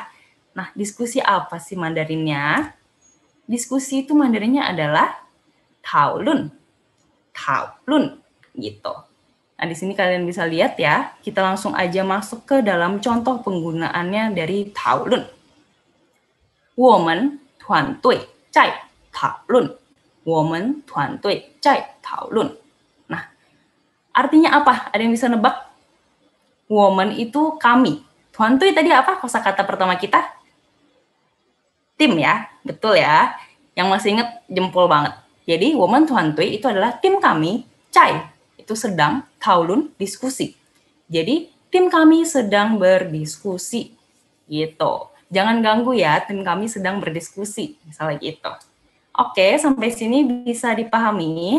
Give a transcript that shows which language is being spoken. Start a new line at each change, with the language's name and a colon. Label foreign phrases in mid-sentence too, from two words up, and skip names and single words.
Indonesian: Nah, diskusi apa sih Mandarinnya? Diskusi itu Mandarinnya adalah taolun. Taolun gitu. Nah, di sini kalian bisa lihat ya. Kita langsung aja masuk ke dalam contoh penggunaannya dari taolun.
Chinese: 我们团队在讨论. 我们团队在讨论.
Indonesian: Nah, artinya apa? Ada yang bisa nebak? 我们 itu kami. 团队 tadi apa kosakata pertama kita? Tim ya, betul ya. Yang masih ingat jempol banget. Jadi,
Chinese: 我们团队
Indonesian: itu adalah tim kami, 在 itu sedang, 讨论 diskusi. Jadi, tim kami sedang berdiskusi. Gitu. Jangan ganggu ya, tim kami sedang berdiskusi. Misalnya gitu. Oke, sampai sini bisa dipahami.